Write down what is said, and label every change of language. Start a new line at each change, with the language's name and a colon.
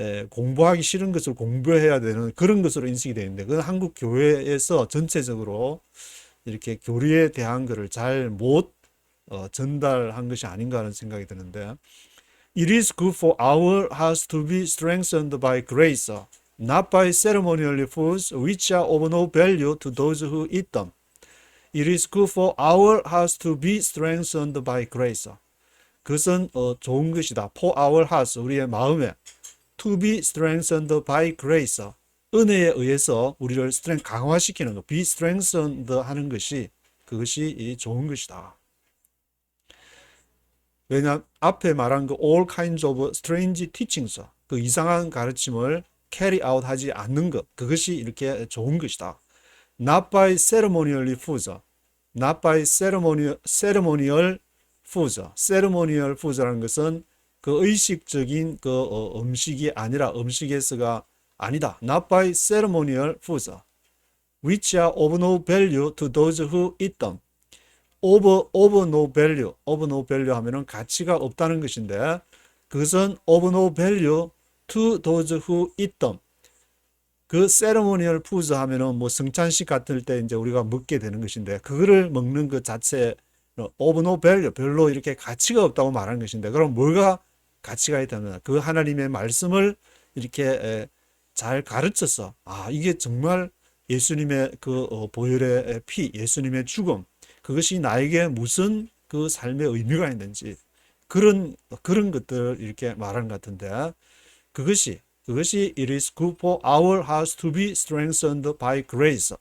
Korean: 공부하기 싫은 것을 공부해야 되는 그런 것으로 인식이 되는데 그건 한국 교회에서 전체적으로 이렇게 교리에 대한 것을 잘 못 전달한 것이 아닌가 하는 생각이 드는데
English: It is good for our hearts to be strengthened by grace, not by ceremonial foods which are of no value to those who eat them. It is good for our hearts to be strengthened by grace.
Korean: 그것은 좋은 것이다.
English: For our hearts,
Korean: 우리의 마음에
English: to be strengthened by grace.
Korean: 은혜에 의해서 우리를 강화시키는 것,
English: be strengthened
Korean: 하는 것이 그것이 좋은 것이다. 왜냐 앞에 말한 그
English: all kinds of strange teachings,
Korean: 그 이상한 가르침을
English: carry out
Korean: 하지 않는 것, 그것이 이렇게 좋은 것이다.
English: Not by ceremonial foods, not by ceremonial foods. ceremonial foods
Korean: 라는 것은 그 의식적인 그 음식이 아니라 음식에서가 아니다.
English: Not by ceremonial foods, which are of no value to those who eat them. of no value
Korean: 하면은 가치가 없다는 것인데 그것은
English: of no value to those who eat them.
Korean: 그
English: ceremonial foods
Korean: 하면은 뭐 성찬식 같을 때 이제 우리가 먹게 되는 것인데 그거를 먹는 그 자체
English: of no value,
Korean: 별로 이렇게 가치가 없다고 말하는 것인데 그럼 뭐가 가치가 있다면 그 하나님의 말씀을 이렇게 잘 가르쳐서 이게 정말 예수님의 그 보혈의 피, 예수님의 죽음, 그것이 나에게 무슨 그 삶의 의미가 있는지 그런 것들을 이렇게 말하는 것 같은데 그것이
English: it is good for our hearts to be strengthened by grace.